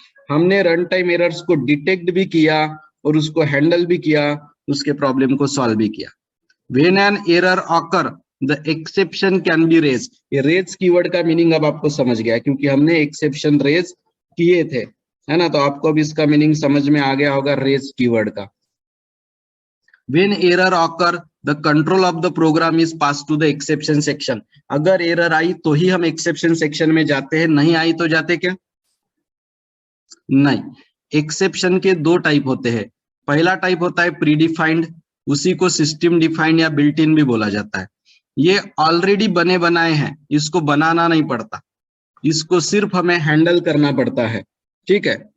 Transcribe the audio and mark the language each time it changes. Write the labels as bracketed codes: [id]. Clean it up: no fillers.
[hi] हमने run time errors को detect भी किया और उसको हैंडल भी किया, उसके प्रॉब्लम को सॉल्व भी किया। [en] When an error occur, the exception can be raised। [hi] ये रेज कीवर्ड का मीनिंग अब आपको समझ गया क्योंकि हमने एक्सेप्शन रेज किए थे, है ना, तो आपको अब इसका मीनिंग समझ में आ गया होगा रेज कीवर्ड का। [en] When error occur, the control of the program is passed to the exception section। [hi] अगर एरर आई तो ही हम एक्सेप्शन सेक्शन में जाते हैं, नहीं आई तो जाते क्या? नहीं। एक्सेप्शन के दो टाइप होते हैं। पहला टाइप होता है प्रीडिफाइंड, उसी को सिस्टम डिफाइंड या बिल्ट इन भी बोला जाता है। ये ऑलरेडी बने बनाए हैं, इसको बनाना नहीं पड़ता, इसको सिर्फ हमें हैंडल करना पड़ता है, ठीक है।